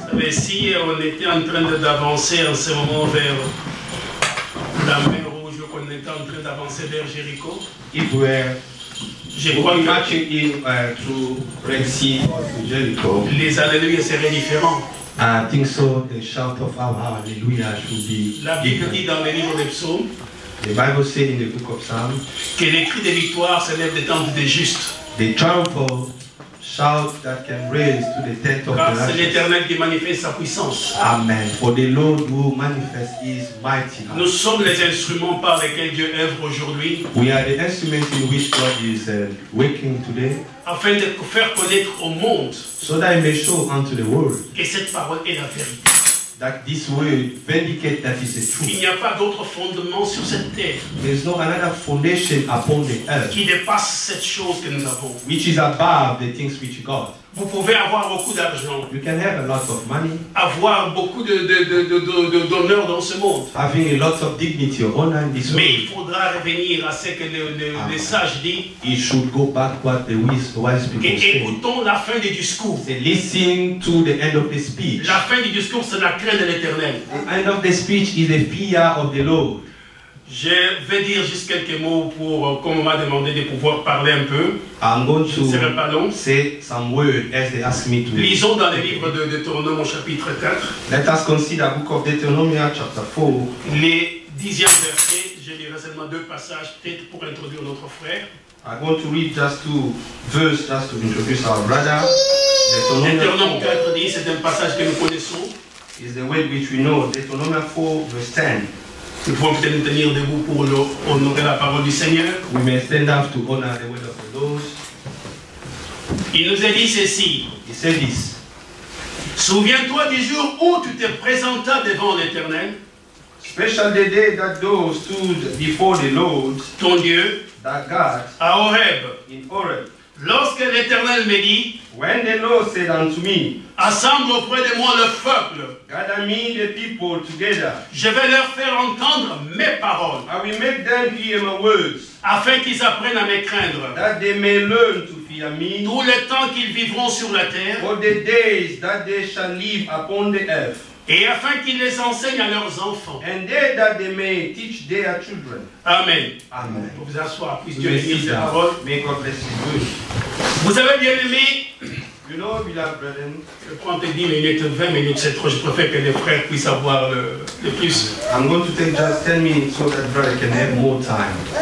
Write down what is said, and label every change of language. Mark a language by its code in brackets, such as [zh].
[fr] si on était en train d'avancer en ce moment vers la mer Rouge, qu'on était en train d'avancer vers Jéricho, [en] if we're [fr] je crois que [en] marching in through Red Sea or to Jericho, [fr] les alléluia seraient différents. [en] I think so. The shout of our hallelujah should be [fr] La Bible [en] different. [fr] dit dans le livre des psaumes [en] The Bible says in the book of Psalms, [fr] que les cris de victoire s'élèvent des tentes des justes. [en] the triumphal shout that can raise to the tent of [fr] Car [en] the [fr] c'est [en] righteous. [fr] l'Éternel qui manifeste sa puissance. Amen. [en] For the Lord who manifests is mighty. [fr] Nous sommes les instruments par lesquels Dieu œuvre aujourd'hui, [en] We are the instruments in which God is working today, [fr] afin de faire connaître au monde [en] so that He may show unto the world [fr] que cette parole est la vérité. [en] that this word vindicate that is the [fr] Il [en] truth. [fr] n'y a pas d'autre fondement sur cette terre [en] There is no another foundation upon the earth [fr] qui dépasse cette chose que nous avons. [en] which is above the things which you got. [fr] Vous pouvez avoir beaucoup d'argent, [en] You can have a lot of money, [fr] avoir beaucoup d'honneur dans ce monde. [en] having a lot of dignity or honor in this [fr] Mais [en] world. [fr] il faudra revenir à ce que les sages disent [en] It should go back what the wise people [fr] et [en] say. [fr] écoutons la fin du discours. [en] Say, listen to the end of the speech. [fr] La fin du discours, c'est la crainte de l'Éternel. [en] The end of the speech is the fear of the Lord. [fr] Je vais dire juste quelques mots pour, comme on m'a demandé de pouvoir parler un peu. [en] I'm going [fr] Ce ne serait [en] to [fr] pas long. [en] say some word as they ask me to. [fr] Lisons dans le livre de Deutéronome au chapitre 4, [en] Let us consider the book of Deuteronomy chapter 4. [fr] les 10e versets. Je lirai seulement 2 passages, peut-être pour introduire notre frère. [en] I'm going to read just 2 verses just to introduce our brother. [fr] Deutéronome [en] Deuteronomy [fr] 4 dit, c'est un passage que nous connaissons. [en] 4 is the word which we know. Deuteronomy 4 verse 10. [fr] Nous pouvons peut-être nous tenir debout pour honorer la parole du Seigneur. [en] We may stand up to honor the word of the Lord. [fr] Il nous a dit ceci. [en] He said this. [fr] Souviens-toi du jour où tu te présentas devant l'Éternel, [en] Special the day that thou stood before the Lord, [fr] ton Dieu, [en] thy God, [fr] à Horeb. [en] in Horeb. [fr] Lorsque l'Éternel me dit, [en] When the Lord said unto me, [fr] assemble auprès de moi le peuple, [en] gather me the people together, [fr] je vais leur faire entendre mes paroles, [en] I will make them hear my words, [fr] afin qu'ils apprennent à me craindre. [en] that they may learn to fear me, [fr] Tout le temps qu'ils vivront sur la terre, [en] for the days that they shall live upon the earth, [fr] et afin qu'ils les enseignent à leurs enfants. [en] and they that they may teach their children. [fr] Amen. [en] Amen. [fr] Pour vous asseoir, puisse [en] You [fr] Dieu [en] may [fr] bénir [en] sit [fr] ces [en] down. [fr] paroles. [en] May God bless His word. [fr] Vous avez bien aimé, [en] You know, beloved brethren, [fr] je prends 10 minutes, 20 minutes, c'est trop, je préfère que les frères puissent avoir le plus. [en] I'm going to take just 10 minutes so that brother can have more time.